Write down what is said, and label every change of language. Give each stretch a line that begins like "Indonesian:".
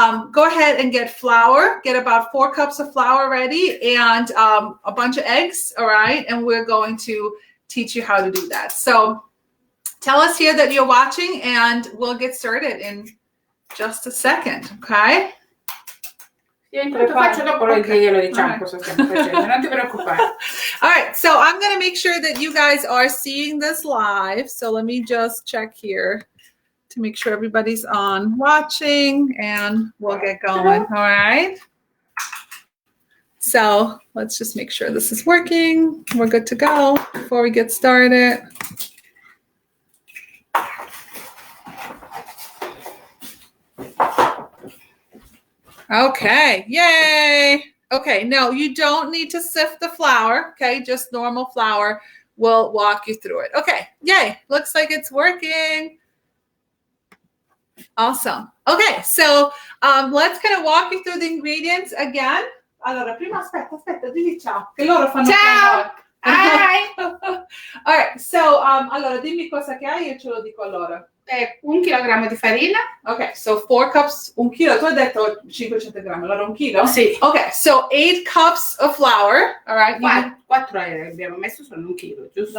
English: Go ahead and get flour. Get about 4 cups of flour ready and a bunch of eggs, all right? And we're going to teach you how to do that. So tell us here that you're watching and we'll get started in just a second, okay?
Italian: Faccio dopo glielo diciamo cosa stiamo facendo, non ti preoccupare.
English: All right, so I'm going to make sure that you guys are seeing this live. So let me just check here to make sure everybody's on watching and we'll get going. All right. So let's just make sure this is working. We're good to go before we get started. Okay, yay. Okay, no, you don't need to sift the flour, okay? Just normal flour. We'll walk you through it. Okay, yay. Looks like it's working. Awesome. Okay, so let's kind of walk you through the ingredients again.
Italian: Allora, prima aspetta, digli ciao, che loro fanno ciao. Hi.
English: All right, so
Italian: allora dimmi cosa che hai e ce lo dico a loro. 1 chilogrammo di farina.
English: Okay, so 4 cups, 1 chilo.
Italian: Tu hai detto 500 grammi, allora 1 chilo? Sì.
English: Okay, so 8 cups of flour, all right?
Italian: 4 abbiamo messo, sono 1 chilo, giusto?